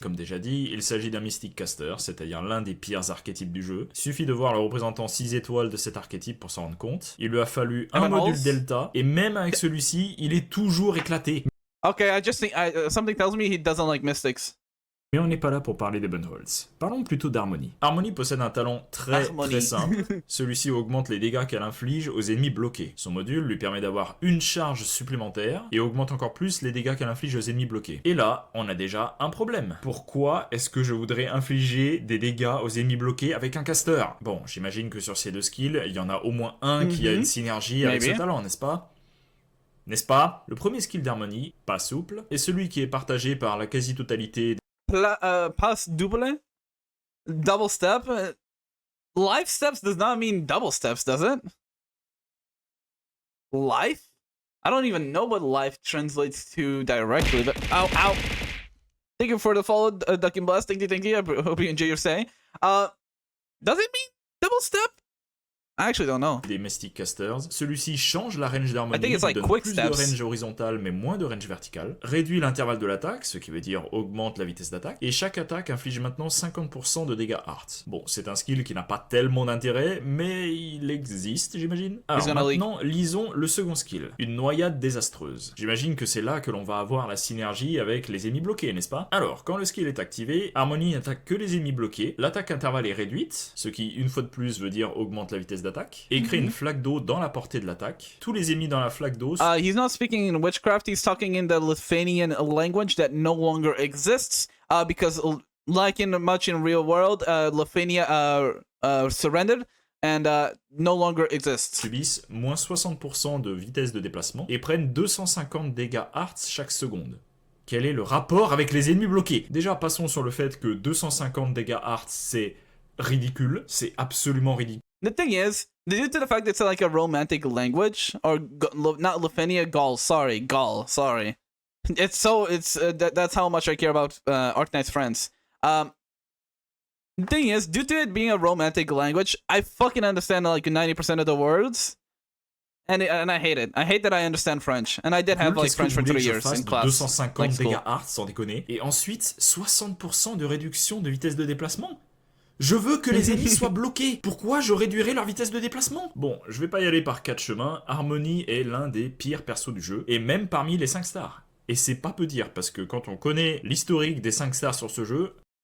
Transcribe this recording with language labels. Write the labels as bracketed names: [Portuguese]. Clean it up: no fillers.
[French] Comme déjà dit, il s'agit d'un Mystic Caster, c'est-à-dire l'un des pires archétypes du jeu. Suffit de voir le représentant 6 étoiles de cet archétype pour s'en rendre compte. Il lui a fallu un module Delta, et même avec celui-ci, il est toujours éclaté. [English] Okay, I just think something tells me he doesn't like mystics. [French] Mais on n'est pas là pour parler des Bunholds. Parlons plutôt d'Harmonie. Harmonie possède un talent très simple. Celui-ci augmente les dégâts qu'elle inflige aux ennemis bloqués. Son module lui permet d'avoir une charge supplémentaire et augmente encore plus les dégâts qu'elle inflige aux ennemis bloqués. Et là, on a déjà un problème. Pourquoi est-ce que je voudrais infliger des dégâts aux ennemis bloqués avec un caster? Bon, j'imagine que sur ces deux skills, il y en a au moins un qui a une synergie avec ce talent, n'est-ce pas? N'est-ce pas? Le premier skill d'Harmonie, pas souple, est celui qui est partagé par la quasi-totalité [English] Pass double? Double step? Life steps does not mean double steps, does it? Life? I don't even know what life translates to directly, but ow, ow. Thank you for the follow, Duck and Blast. Thank you. I hope you enjoy your stay. Does it mean double step? I actually don't know. [French] Des Mystic Casters, celui-ci change la range d'Harmonie, [English] like [French] donne [English] quick [French] plus [English] steps. [French] de range horizontale mais moins de range verticale, réduit l'intervalle de l'attaque, ce qui veut dire augmente la vitesse d'attaque, et chaque attaque inflige maintenant 50% de dégâts art. Bon, c'est un skill qui n'a pas tellement d'intérêt, mais il existe, j'imagine. Alors maintenant, lisons le second skill, une noyade désastreuse. J'imagine que c'est là que l'on va avoir la synergie avec les ennemis bloqués, n'est-ce pas? Alors, quand le skill est activé, Harmonie n'attaque que les ennemis bloqués, l'attaque intervalle est réduite, ce qui, une fois de plus, veut dire augmente la vitesse d'attaque, et crée une flaque d'eau dans la portée de l'attaque. Tous les ennemis dans la flaque d'eau... [English] He's not speaking in witchcraft, he's talking in the Lithuanian language that no longer exists, because like much in real world, Lithuania surrendered and no longer exists. [French] Subissent moins 60% de vitesse de déplacement et prennent 250 dégâts art chaque seconde. Quel est le rapport avec les ennemis bloqués? Déjà, passons sur le fait que 250 dégâts art, c'est ridicule, c'est absolument ridicule. [English] The thing is, due to the fact that it's like a romantic language, or not Lithuania, Gaul, sorry. That's how much I care about Arknights friends. The thing is, due to it being a romantic language, I fucking understand like 90% of the words. And I hate it. I hate that I understand French. And I did have like French for 3 years in class. [French] 250 dégâts art, sans déconner. Et ensuite, 60% de réduction de vitesse de déplacement. Je veux que les ennemis soient bloqués. Pourquoi je réduirais leur vitesse de déplacement? Bon, je vais pas y aller par 4 chemins. Harmonie est l'un des pires persos du jeu, et même parmi les 5 stars. Et c'est pas peu dire, parce que quand on connaît l'historique des 5 stars sur ce jeu...